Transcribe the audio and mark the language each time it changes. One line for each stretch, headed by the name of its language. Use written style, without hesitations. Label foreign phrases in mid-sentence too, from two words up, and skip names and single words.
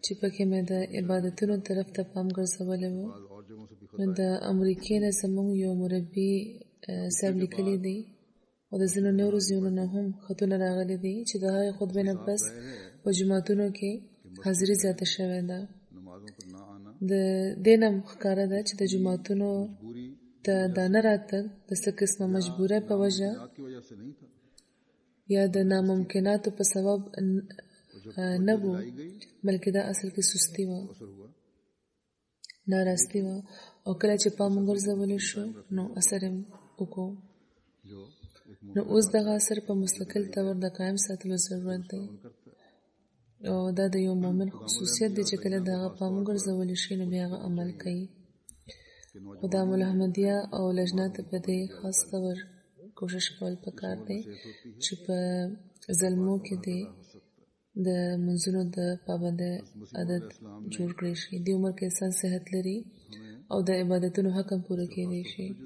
Pashto: چې پکې مې د عبادتونو طرف ته پام ګرځولی و
Urdu: بعد اور جگہوں سے بھی
Pashto: نو د امریکې نه زموږ یو مربي صاحب لیکلی دی او د ځینو نورو ځایونو نه هم خطونه راغلي دي چې د هغې خطبې نه پس په جوماتونو کې حاضري زیاته شوې ده
Urdu: نمازوں پر نہ آنا
Pashto: د دې نه ښکاره ده چې د جوماتونو
Urdu: बुरी
Pashto: ته دا نه راتګ د څه قسمه مجبورۍ په وجه
Urdu: بات کی وجہ سے نہیں تھا
Pashto: یا د ناممکناتو په سبب نه و بلکې دا اصل کې سستی وه
Urdu: اثر ہوا
Pashto: ناراستی وه او کله چې پام وګرځولی شو نو اثر یې وکړو
Urdu: جو ایک
Pashto: نو اوس دغه اثر په مستقل طور د قایم ساتلو ضرورت دی
Urdu: کرتا ہے
Pashto: او دا د یو مؤمن خصوصیت دی چې کله دغه پام وګرځولی شي نو بیا هغه عمل کوي خو د محمدیه او لجنه ته په دې خاص طور کوشش کول پکار دی چې په زلمو کې دی د منځونو د پابندۍ عادت جوړ کړی شي د عمر کې انسان صحت لري او د عبادتونو حق هم پوره کېدی شي